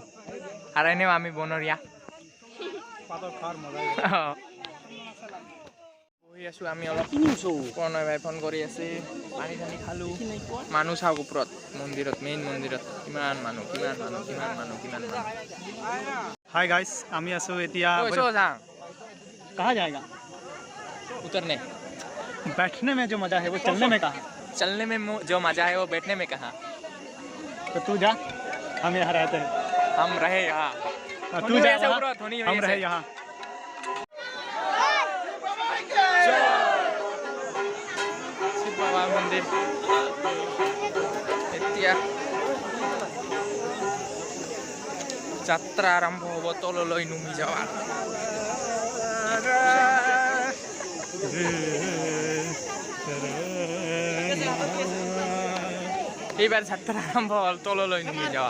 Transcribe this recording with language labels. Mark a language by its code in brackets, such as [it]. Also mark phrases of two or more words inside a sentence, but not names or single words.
[as] আৰু এনেও আমি বনৰীয়া। বহি আছোঁ আমি অলপ। প্ৰণয় ভাই ফোন কৰি আছে, পানী চানী খালোঁ। মানুহ চাওক ওপৰত মন্দিৰত, মেইন মন্দিৰত কিমান মানুহ। [en] hi guys, [as] আমি আছো এতিয়া। [hi] कहाँ जाएगा? उतरने। बैठने में जो मजा है वो चलने में कहाँ? चलने में जो मजा है वो बैठने में कहाँ? तो तू जा, हम यहाँ रहते हैं। हम रहे यहाँ। तू जा वहाँ, हम रहे यहाँ। [as] শিৱ বাবা মন্দিৰ এতিয়া যাত্ৰা আৰম্ভ হ'ব তললৈ নুমি যাৱাৰ। এইবাৰ যাত্ৰা আৰম্ভ হ'ল তললৈ নুমি যাওয়া।